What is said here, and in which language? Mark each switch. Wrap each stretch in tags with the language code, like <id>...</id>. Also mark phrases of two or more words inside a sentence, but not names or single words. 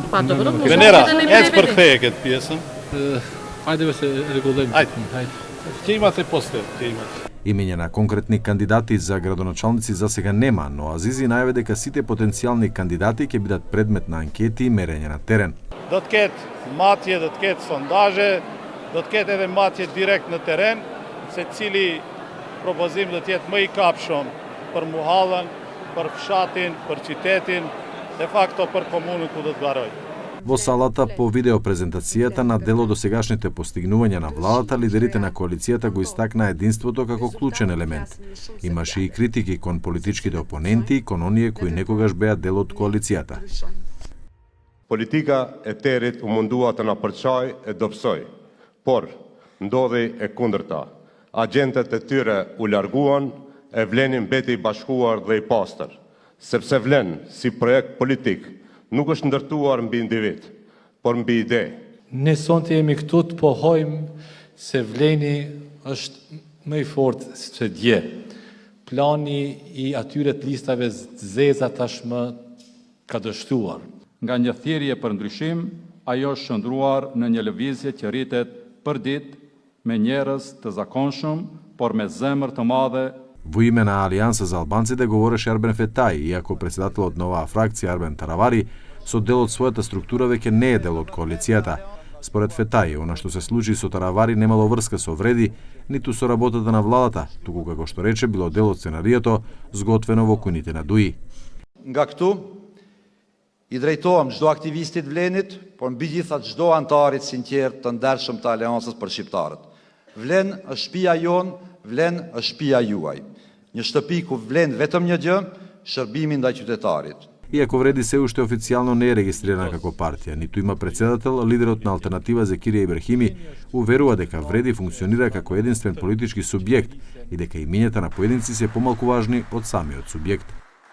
<mk>Па добро, може Венера, да не ец преведе. перфеје кет пиесам. Ајде да се регулираме. Ајде. Ќе имате после, ќе имате. Имење на конкретни кандидати за градоначалници за сега нема, но Азизи најави дека сите потенцијални кандидати ќе бидат предмет на анкети и мерење на терен.</mk> <sq>Do të ketë matje, do të ketë sondazhe, do të ketë edhe matje direkt në teren, se cili propozim do të jetë më i kapshëm për muhallën, për fshatin, për qytetin,</sq> <la>de facto</la> <sq>për komunën ku do të garoj.</sq> <mk>Во салата по видеопрезентацијата на дел од досегашните постигнувања на владата, лидерите на коалицијата го истакна единството како клучен елемент. Имаше и критики кон политичките опоненти и кон оние кои некогаш беа дел од коалицијата.</mk> <sq>Politika e terit u mundua të na përçaj e dobësoj, por ndodhi e kundërta. Agentët e tyre u larguan, e vlenin mbeti i bashkuar dhe i pastër, sepse vlen si projekt politik nuk është ndërtuar mbi individ, por mbi ide. Ne sonte jemi këtu të pohojmë se vleni është më i fortë se dje. Plani i atyre të listave zeza tashmë ka dështuar. Nga një thirrje për ndryshim, ajo është shndruar në një lëvizje që rritet për ditë me njerëz të zakonshëm, por me zemër të madhe.</sq> <mk>Во име на Алијанса за албанците говореше Арбен Фетај, иако председателот на оваа фракција Арбен Таравари со дел од својата структура веќе не е дел од коалицијата. Според Фетај, она што се случи со Таравари немало врска со вреди, ниту со работата на владата, туку како што рече било дел од сценариото зготвено во куните на ДУИ.</mk> <sq>Nga këtu, I drejtohem çdo aktivistit vlenit, por mbi gjitha çdo antarit sinqert të ndershëm të Aleancës për shqiptarët. Vlen është shtëpia jon, vlen është shtëpia juaj. Një shtëpi ku vlen vetëm një gjë, shërbimi ndaj qytetarit.</sq> <mk>Иако вреди се уште официјално не е регистрирана како партија, ниту има председател, лидерот на Алтернатива Зекирија Ибрахими уверува дека вреди функционира како единствен политички субјект и дека имињата на поединци се помалку важни од самиот субјект.</mk>